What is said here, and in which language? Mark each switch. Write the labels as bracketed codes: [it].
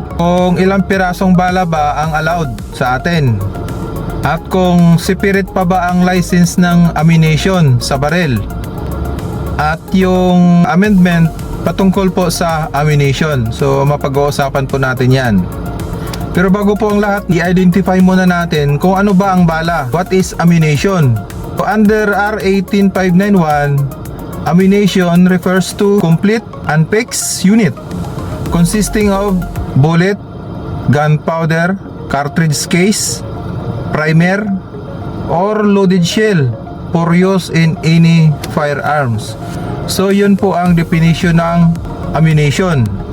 [tl] Kung ilang pirasong bala ba ang allowed sa atin, at kung separate pa ba ang license ng ammunition sa baril, at yung amendment patungkol po sa ammunition. So mapag-uusapan po natin yan. Pero bago po ang lahat, i-identify muna natin kung ano ba ang bala. [en] What is ammunition? So, under R 18591, ammunition refers to complete unfixed unit consisting of bullet, gunpowder, cartridge case, primer, or loaded shell for use in any firearms. [tl] So yun po ang definition ng ammunition.